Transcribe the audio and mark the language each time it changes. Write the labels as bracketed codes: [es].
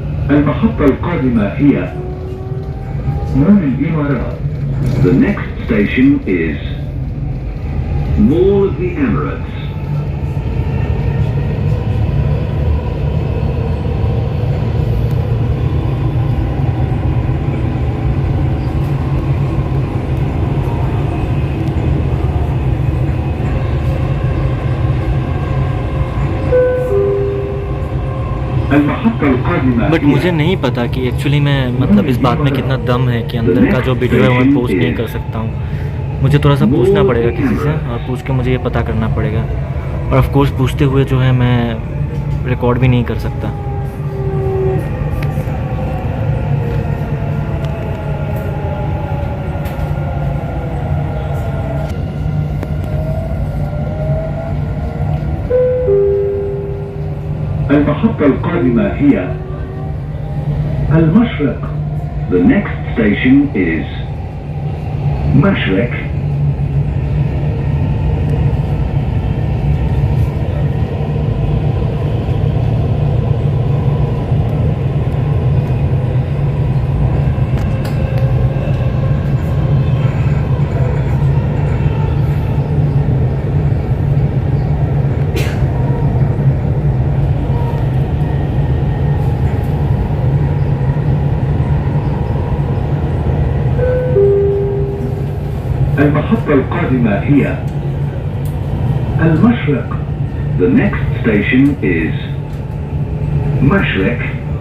[ar] المحطة القادمة هي مول الإمارات. [en] The next station is Mall of the Emirates. [ar] المحطة القادمة [hi] but मुझे नहीं पता कि एक्चुअली मैं मतलब इस बात में कितना दम है कि अंदर का जो वीडियो है वो मैं पोस्ट नहीं कर सकता हूँ। मुझे थोड़ा सा पूछना पड़ेगा किसी से, और पूछ के मुझे ये पता करना पड़ेगा, और ऑफ कोर्स पूछते हुए जो है मैं रिकॉर्ड भी नहीं कर सकता। [ar] المحطة القادمة هي المشرق. [en] The next station is مشرق. [ar] المحطة القادمة هي المشرق. [en] The next station is مشرق.